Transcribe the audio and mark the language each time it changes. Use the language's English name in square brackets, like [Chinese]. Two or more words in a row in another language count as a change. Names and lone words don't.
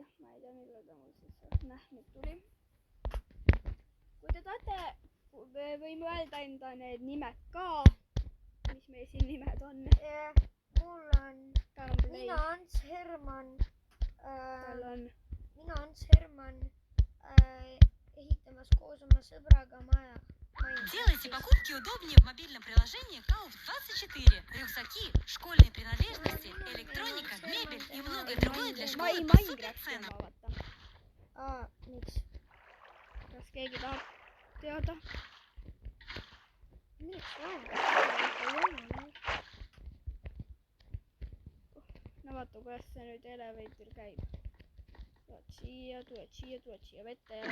[Estonian] Ma ei tea, millal ta mul siis nüüd tuli. Kui te tahate, võime öelda enda need nimed ka. Mis meil siin nimed on? Mul on... Tal on Mina Ants Herman. Mina Ants Herman ehitamas koos oma sõbraga maja. [Russian] Делайте покупки удобнее в мобильном приложении Kaup24. Рюкзаки, школьные принадлежности, электроника, мебель и многое другое для школы по суперценам. [Estonian] Miks? Kas keegi tahab teada? Miks vaja? No vaata, kuidas see nüüd elevator käib. Tuled siia vette ja...